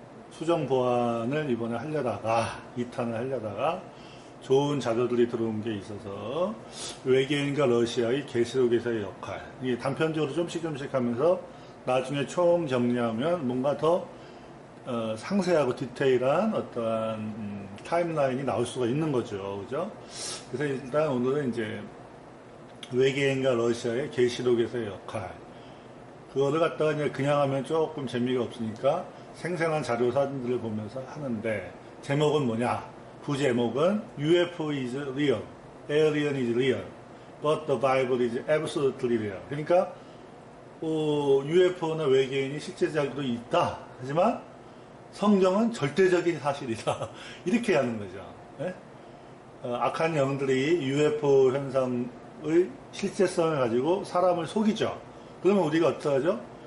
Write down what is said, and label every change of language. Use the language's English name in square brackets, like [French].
[Korean] 수정 보완을 이번에 하려다가 2탄을 하려다가 좋은 자료들이 들어온 게 있어서 외계인과 러시아의 계시록에서의 역할 이게 단편적으로 좀씩 하면서 나중에 총 정리하면 뭔가 더 상세하고 디테일한 어떠한 타임라인이 나올 수가 있는 거죠. 그죠? 그래서 일단 오늘은 이제 외계인과 러시아의 계시록에서의 역할 그거를 갖다가 그냥 하면 조금 재미가 없으니까 생생한 자료 사진들을 보면서 하는데 제목은 뭐냐? 부제목은 [English] UFO is real, alien is real, but the Bible is absolutely real. [Korean] 그러니까 UFO나 외계인이 실제적으로 있다. 하지만 성경은 절대적인 사실이다. 이렇게 하는 거죠. 네? 악한 영들이 UFO 현상의 실제성을 가지고 사람을 속이죠. 그러면 우리가 어떡하죠?